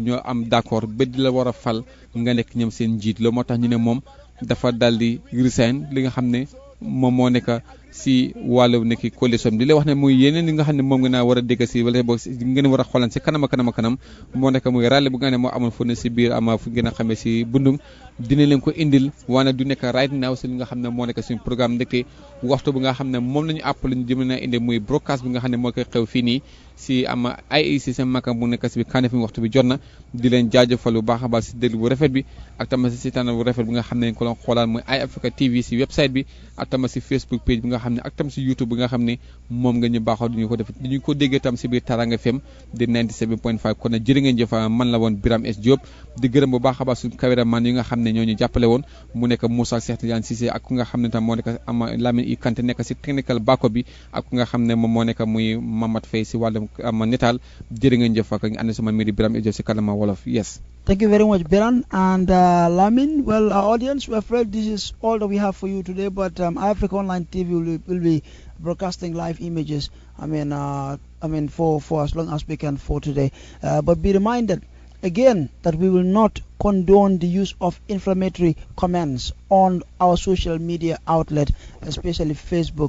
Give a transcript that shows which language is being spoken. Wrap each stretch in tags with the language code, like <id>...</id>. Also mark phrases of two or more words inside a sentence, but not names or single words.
<wo>ñoo am d'accord ba di la war a fal nga nekk ñoom seen njiit loolu moo tax ñu ne moom dafa daal di resign li nga xam ne moom moo nekk si wàllu nekk coalition bi li lay wax ne muy yeneen li nga xam ne moom nga naa war a dégg si wala boog ngeen war a xoolan si kanam moo nekk muy ràlle bu nga ne moo amoon fu ne si biir ama fu ngeen a xamee si bundung dina leen ko indil waane du nekk</wo> <en>right now</en> <wo>si li nga xam ne moo nekk suñu programme ndekte waxtu bi nga xam ne moom la ñu àpp lañu jëm na indi muy broadcast bi nga xam ne moo koy xew fii nii si ama IEC seen makam bu nekk si bi kaane fi waxtu bi jot na di leen jaajëfal bu baax a baax si déglu bu rafet bi ak tamit si seetaan bu rafet bi nga xam ne ko doon xoolaan muy Eye Africa TV si website bi ak tamit si Facebook page bi nga xam ne ak tam si YouTube bi nga xam ne moom nga ñu baaxoo duñu ko def duñu ko déggee tam si biir Taranga FM di 97.5 kon nag jërë ngeen jëf man la woon Biram S Diop di gërëm bu baax a baax suñu caméraman yi nga xam ne ñoo ñu jàppale woon mu nekk Moussa Cheikh Tidiane Cissé ak ku nga xam ne tam moo nekk ama Lamine I Kanté nekk si</wo> <en>technical backup</en> <wo>bi ak ku nga xam ne moom moo nekk muy Mamat Faye si wàllum ama netaal jërë ngeen jëf ak ñu ànd sama mii di Biram S Diop si kanama wolof yes.</wo> <en>Thank you very much, Biran and Lamin. Well, our audience, we're afraid this is all that we have for you today, but Africa Online TV will be broadcasting live images. For as long as we can for today. But be reminded again that we will not condone the use of inflammatory comments on our social media outlet, especially Facebook.</en>